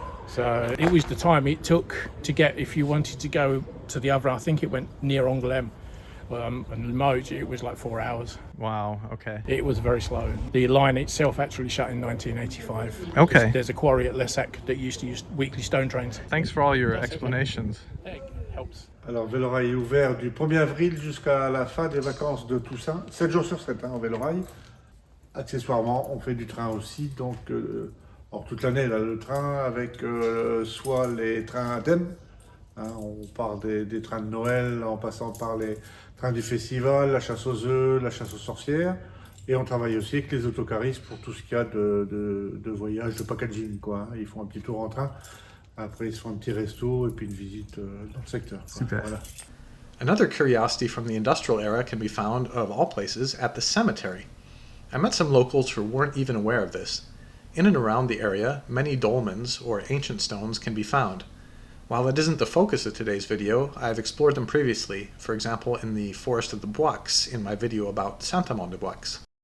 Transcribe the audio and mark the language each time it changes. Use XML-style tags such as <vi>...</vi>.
<en>So it was the time it took to get, if you wanted to go to the other, I think it went near Angoulême, and Limoges, it was like 4 hours. Wow, okay. It was very slow. The line itself actually shut in 1985. Okay. There's a quarry at Lessac that used to use weekly stone trains. Thanks for all your explanations. It helps.</en> <fr>Alors, Vélorail est ouvert du 1er avril jusqu'à la fin des vacances de Toussaint, 7 jours sur 7 en Vélorail. Accessoirement, on fait du train aussi, donc toute l'année, là, le train avec soit les trains à thème, on part des trains de Noël en passant par les trains du festival, la chasse aux œufs, la chasse aux sorcières, et on travaille aussi avec les autocaristes pour tout ce qu'il y a de voyage, de packaging, quoi. Ils font un petit tour en train. Après, ils se font un petit resto et puis une visite dans le secteur. Super. Voilà.</fr> <en>Another curiosity from the industrial era can be found, of all places, at the cemetery. I met some locals who weren't even aware of this. In and around the area, many dolmens, or ancient stones, can be found. While that isn't the focus of today's video, I've explored them previously, for example in the Forest of the Bois in my video about Saint-Germain-de-Confolens.</en>